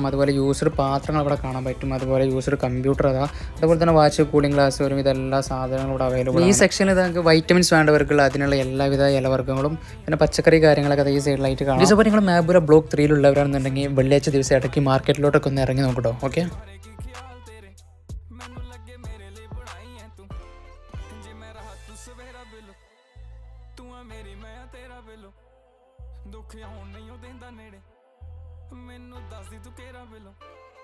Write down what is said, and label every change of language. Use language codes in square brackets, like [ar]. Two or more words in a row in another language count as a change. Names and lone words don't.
[ml] അതുപോലെ യൂസ്ഡ് പാത്രങ്ങൾ ഇവിടെ കാണാൻ പറ്റും. അതുപോലെ [en] used computer [ml] അതുപോലെ തന്നെ വാച്ച്, [en] cooling glass, [ml] വരും ഇതെല്ലാ സാധനങ്ങളും ഇവിടെ അവൈലബിൾ ആണ്. ഈ സെക്ഷനിൽ നിങ്ങൾക്ക് വൈറ്റമിൻസ് വേണ്ടവർക്കുള്ള അതിനുള്ള എല്ലാവിധ ഇലവർഗ്ഗങ്ങളും പിന്നെ പച്ചക്കറി കാര്യങ്ങളൊക്കെ ഈ സൈഡിലായിട്ട് കാണാം. ഇതുപോലെ നിങ്ങൾ മാബുര ബ്ലോക്ക് 3 ഉള്ളവരാണെന്നുണ്ടെങ്കിൽ വെള്ളിയാഴ്ച ദിവസം ഇടയ്ക്ക് മാർക്കറ്റിലോട്ടൊക്കെ ഒന്ന് ഇറങ്ങി നോക്കട്ടോ. ഓക്കെ. [pa] ਮੇਰੀ ਮੈਂ ਤੇਰਾ ਬਿੱਲੋ ਦੁੱਖ ਆਉਣ ਨਹੀਂ ਉਹ ਦਿੰਦਾ ਨੇੜੇ ਮੈਨੂੰ ਦੱਸਦੀ ਤੂੰ ਕਿਹੜਾ ਬਿੱਲੋ